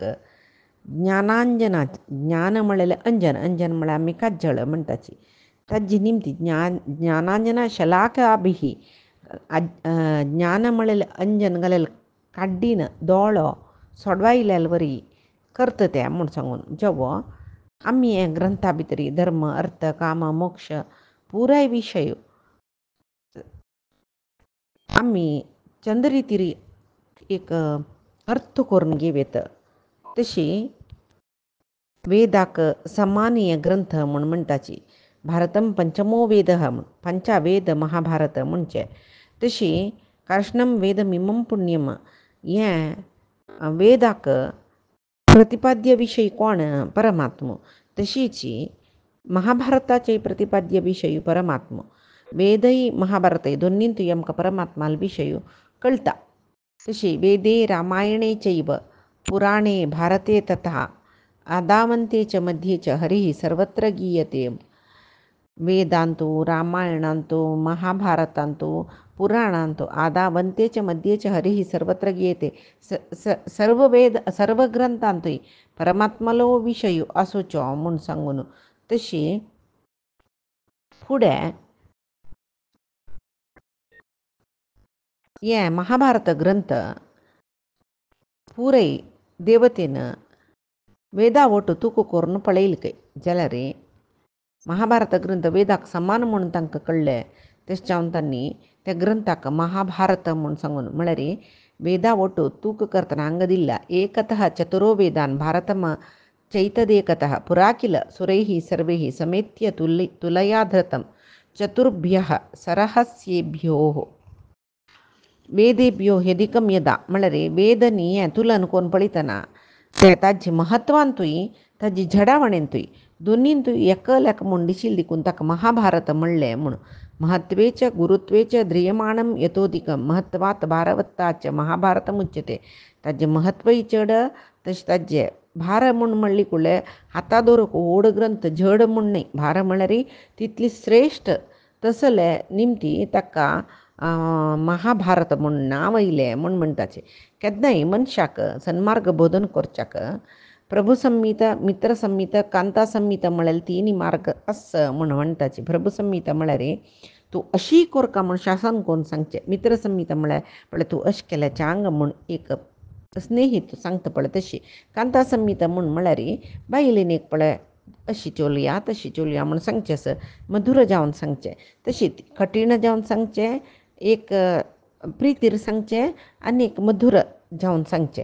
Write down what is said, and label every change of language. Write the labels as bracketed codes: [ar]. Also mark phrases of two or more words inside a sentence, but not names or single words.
[kok] ज्ञानांजना ज्ञान म्हणलेले अंजन अंजन म्हळ्यार आमी काज्जळ म्हणटाची ताजी निमती [sa] ज्ञानांजना शलाकाभिः [kok] ज्ञान म्हणलेले अंजन घालेले काड्डीन दोळो सोडवायलेले वरी करता ते म्हूण सांगून जवो आमी हे ग्रंथा भितर धर्म अर्थ काम मोक्ष पुराय विशय आमी चंद रितीर एक अर्थ करून घेवेत. तशी वेदाक समान हे ग्रंथ म्हूण म्हणटाची. [sa] भारतं पंचमो वेदः [kok] पंचवेद महाभारत म्हणचे तशी [sa] कार्ष्णं वेदमिमं पुण्यम [kok] हें वेदाक प्रतिपाद्य विषयी कोण परमात्मो तशीची महाभारताचे प्रतिपाद्य विषयी परमात्मो वेदही महाभारत दोन्हींतूय आमकां परमात्मा विषयी कळटा तशी [sa] वेदे रामायणे चैव पुराणे भारते तथा आदावन्ते च मध्ये च हरिः सर्वत्र गीयते [kok] वेदांतो रामायणांतो महाभारतांतो पुराणांतो [sa] आदावन्ते च मध्ये च हरिः सर्वत्र गीयते [kok] सर्व वेद सर्व ग्रंथांतोय परमात्मालो विषय आसोचो म्हूण सांगून तशी फुडें हे महाभारत ग्रंथ पुरय देवतेन वेदा ಒಟ್ಟು तूक करून पळयले जाल्यार महाभारत ग्रंथ वेदाक समान म्हणून तांकां कळ्ळें तेच जावन तांणी त्या ग्रंथाक महाभारत म्हूण सांगून म्हळ्यार वेदा ಒಟ್ಟು तूक करतना हांगा दिल्ला [sa] एकतः चतुरो वेदान भारतम चैतदेकतः पुरा किल सुरैः सर्वैः समेत्य तुलया धृतं चतुर्भ्यः सरहस्येभ्यो वेदेभ्यो ह्यधिकं यदा [kok] म्हळ्यार वेदनी हें तुलन कोण पळयतना ते ताजे महत्वांतूय ताजी झडावणेंतूय दोनींतूय एकल्याक म्हूण दिशिल्ल देखून ताका महाभारत म्हणलें म्हूण [sa] महत्वेच गुरुत्वेच ध्रियमाणं यतोधिकं महत्वात् भारवत्ताच महाभारतमुच्यते [kok] ताजें महत्वय चड तशें ताजें भार म्हूण म्हणली कुळ्ळे हाता दवरूंक व्हड ग्रंथ झड म्हूण न्ही भार म्हळ्यार तितली श्रेश्ठ तसले निमती ताका महाभारत म्हूण नांव येयलें म्हूण म्हणटाचें केन्नाय मनशाक सन्मार्ग बोधन करच्याक प्रभु संहिता मित्र संहिता कांता संहिता म्हळ्यार तीन मार्ग आस म्हूण म्हणटाचे प्रभु संहिता म्हळ्यार तूं अशी कर का म्हूण शासन कोण सांगचें मित्र संहिता म्हळ्यार पळय तूं अशें केल्याचें हांग म्हूण एक स्नेहीत सांगता पळय तशी कांता संहिता म्हूण म्हळ्यार बायलेनीक पळय अशी चोलया तशी चोलया म्हूण सांगचें आस मधुर जावन सांगचें तशीच कठीण जावन सांगचें एक प्रितीर सांगचें आनी एक मधुर जावन सांगचें